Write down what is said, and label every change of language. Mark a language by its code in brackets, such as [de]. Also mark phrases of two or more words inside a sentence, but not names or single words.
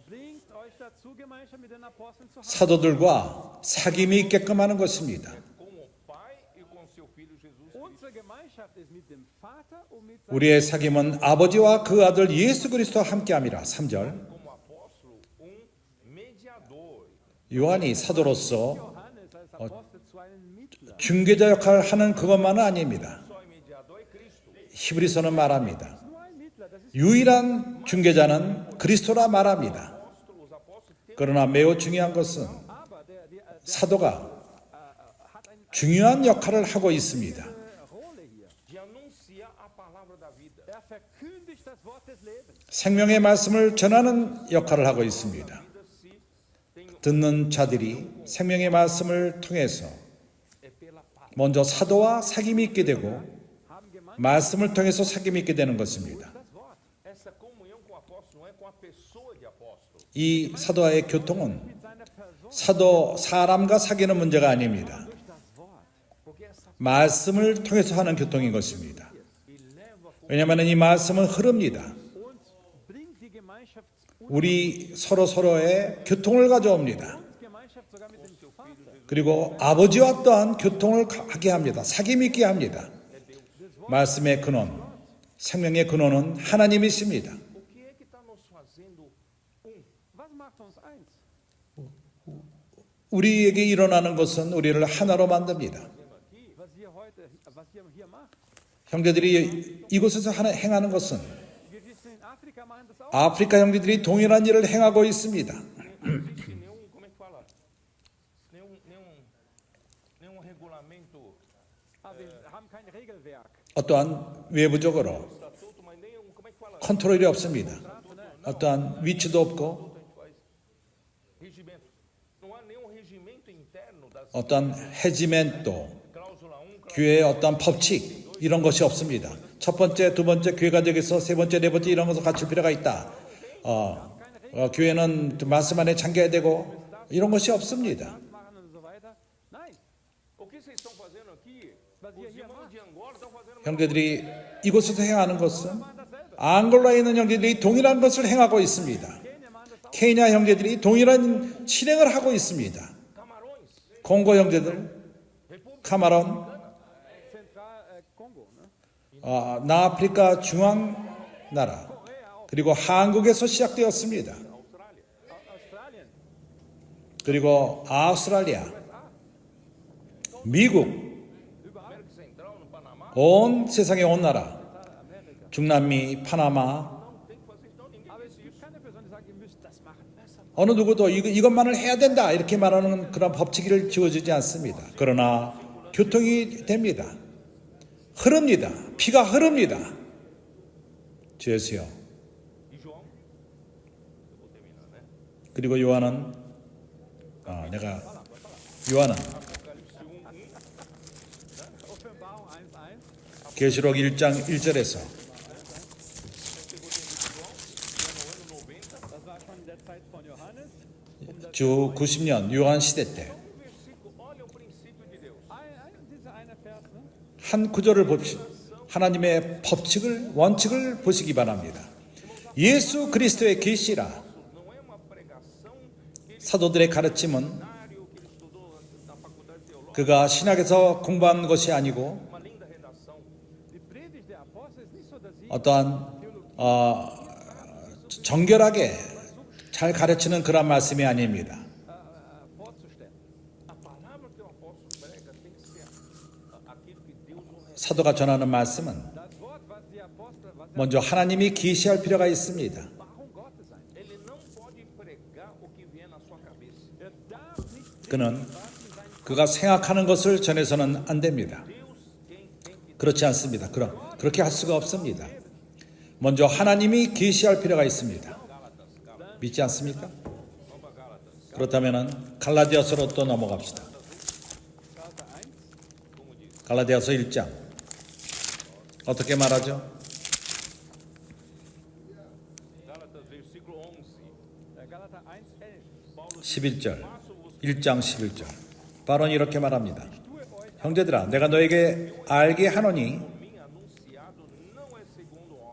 [de] Bringt euch dazu, Gemeinschaft mit den Aposteln zu haben. [ko] 사도들과 사귐이 있게끔 하는 것입니다. [pt] Com o Pai e com seu Filho Jesus. [de] Unsere Gemeinschaft ist mit dem Vater und mit seinem [ko] 우리의 사귐은 아버지와 그 아들 예수 그리스도와 함께함이라. 3절. [pt] Como apóstolo, mediador. [ko] 요한이 사도로서 [de] Johannes als Apostel zu einem Mittler. [ko] 중개자 역할을 하는 그것만은 아닙니다. [pt] Só mediador é Cristo. [ko] 히브리서는 말합니다. [de] Nur ein Mittler, das ist [ko] 유일한 중개자는 그리스도라 말합니다. [pt] Os apóstolos têm [ko] 그러나 매우 중요한 것은 [de] aber der [ko] 사도가 [de] hat eine [ko] 중요한 역할을 하고 있습니다. [de] Rolle hier. [pt] de anunciar a palavra da vida. [de] Er verkündigt das Wort des Lebens. [ko] 생명의 말씀을 전하는 역할을 하고 있습니다. 듣는 자들이 생명의 말씀을 통해서 [pt] É pela palavra. [ko] 먼저 사도와 사귐이 있게 되고 [de] Haben Gemeinschaft [ko] 말씀을 통해서 사귐이 있게 되는 것입니다. [de] das Wort. [pt] Essa comunhão com o apóstolo não é com a pessoa de apóstolo. [ko] 이 사도와의 교통은 [de] Mit seiner Person [ko] 사도 사람과 사귀는 문제가 아닙니다. [de] durch das Wort. [pt] Porque essa [ko] 말씀을 통해서 하는 교통인 것입니다. [pt] e leva [ko] 왜냐하면 이 말씀은 흐릅니다. [de] Und bringt die Gemeinschaft [ko] 우리 서로의 교통을 가져옵니다. [de] und Gemeinschaft sogar mit dem Vater. [ko] 그리고 아버지와 또한 교통을 하게 합니다. 사귐 있게 합니다. 말씀의 근원, 생명의 근원은 하나님이십니다. [pt] o que é que está nos fazendo [de] Was macht uns eins? [ko] 우리에게 일어나는 것은 우리를 하나로 만듭니다. [de] Was ihr hier macht. [ko] 형제들이 이곳에서 행하는 것은 [de] Wir wissen, in Afrika machen das auch. [ko] 아프리카 형제들이 동일한 일을 행하고 있습니다. [pt] não existe nenhum, como é que fala? Nenhum regulamento, [de] Aber wir haben kein Regelwerk. [ko] 어떠한 외부적으로 [pt] estatuto, mas nenhum, como é que fala? [ko] 컨트롤이 없습니다. 어떠한 위치도 없고 [pt] Regimento. Não há nenhum regimento interno das [ko] 어떠한 해지멘또 [pt] cláusula 1, [ko] 교회의 어떠한 법칙 이런 것이 없습니다. 첫 번째, 두 번째 교회가 되겠어, 세 번째, 네 번째 이런 것을 갖출 필요가 있다. 교회는 말씀 안에 잠겨야 되고 이런 것이 없습니다. [de] Machen und so weiter. Nein. [pt] O que vocês estão fazendo aqui? [de] Was [pt] Os [de] ihr hier [pt] irmãos [de] macht, [pt] de Angola estão fazendo [ko] 형제들이 이곳에서 행하는 것은 [de] machen dasselbe. [ko] 앙골라에 있는 형제들이 동일한 것을 행하고 있습니다. [de] Kenia machen das auch. [ko] 케냐 형제들이 동일한 실행을 하고 있습니다. [pt] Camarões, [ko] 공고 형제들, 카마론, [de] Zentral Kongo. Ne? [ko] 남아프리카 중앙 나라, 그리고 한국에서 시작되었습니다. [de] Australien. [ko] 그리고 아우스트랄리아, 미국, [pt] América Central, no Panamá, [ko] 온 세상의 온 나라, 중남미, 파나마, [de] Aber es gibt keine Person, die sagt, ihr müsst das machen. [ko] 어느 누구도 이것만을 해야 된다 이렇게 말하는 그런 법칙을 지어주지 않습니다. 그러나 교통이 됩니다. 흐릅니다. 피가 흐릅니다. 주 예수여. [pt] e João. Eu vou terminar, né? [ko] 그리고 요한은 요한은 [de] Offenbarung 1,1. [ko] 계시록 1장 1절에서 [de] Das war schon in der Zeit von Johannes. [ko] 주 90년 요한 시대 때 [pt] Olha o princípio de Deus. [de] Dieser eine Vers, ne? [ko] 한 구절을 봅시다. 하나님의 법칙을 원칙을 보시기 바랍니다. 예수 그리스도의 계시라. [pt] Não é uma pregação que [ko] 사도들의 가르침은 [pt] ele estudou na faculdade teológica, [ko] 그가 신학에서 공부한 것이 아니고 [pt] uma linda redação. [de] Die Predigt der Apostel ist nicht so, dass sie [ko] 어떠한 정결하게 잘 가르치는 그런 말씀이 아닙니다. [de] vorzustellen. [pt] A palavra que o apóstolo prega tem que ser aquilo que Deus nos revela. [ko] 사도가 전하는 말씀은 [de] Das Wort, was die Apostel, was der [ko] 먼저 하나님이 계시할 필요가 있습니다. [de] Warum Gottes sein. [pt] Ele não pode pregar o que vier na sua cabeça. [de] Er darf nicht [ko] 그는 그가 생각하는 것을 전해서는 안 됩니다. Deus quer 그렇지 않습니다. 그렇게 할 수가 없습니다. 먼저 하나님이 계시할 필요가 있습니다. 믿지 않습니까? 그렇다면 갈라디아서로 또 넘어갑시다. 갈라디아서 1장 어떻게 말하죠? [pt] Gálatas, versículo 11. [de] Galater 1,11. [ko] 11절 1장 11절 바로 이렇게 말합니다. 형제들아 내가 너에게 알게 하노니 [pt] Mim anunciado não é segundo o homem.